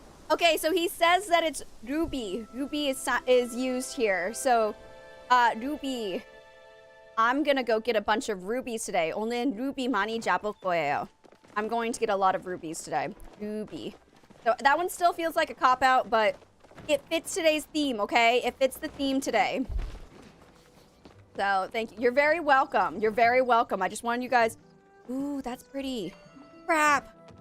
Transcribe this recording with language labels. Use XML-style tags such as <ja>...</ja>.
<en>Okay, so he says that it's ruby. Ruby is used here. So, ruby. I'm gonna go get a bunch of rubies today.</en> <ko>오늘 ruby 많이 잡을 거예요.</ko> <en>I'm going to get a lot of rubies today. Ruby. So that one still feels like a cop-out, but it fits today's theme, okay? It fits the theme today. So, thank you. You're very welcome. You're very welcome. I just wanted you guys... Ooh, that's pretty. Crap.</en>